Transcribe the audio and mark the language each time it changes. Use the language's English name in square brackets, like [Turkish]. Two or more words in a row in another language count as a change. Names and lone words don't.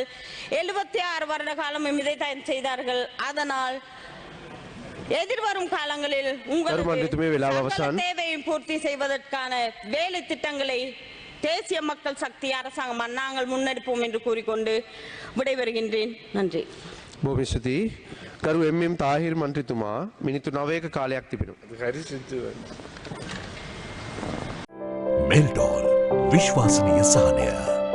[Tamil] 76 வருட காலம் இதைத்தான் செய்தார்கள். அதனால் எதிர்வரும் காலங்களில் உங்கள் தேவையை பூர்த்தி செய்வதற்கான வேலை திட்டங்களை தேசிய மக்கள் சக்தி அரசாங்கம் நாங்கள் முன்னெடுப்போம் என்று கூறிக்கொண்டு விடைபெறுகின்றேன். நன்றி. [Sinhala] බොහොම ස්තුතියි. කරු එම්.එම්. තාහිර් මන්ත්‍රීතුමා මිනිත්තු 9ක කාලයක් තිබෙනවා. මෙල්ටෝල් විශ්වාසනීය සහනය.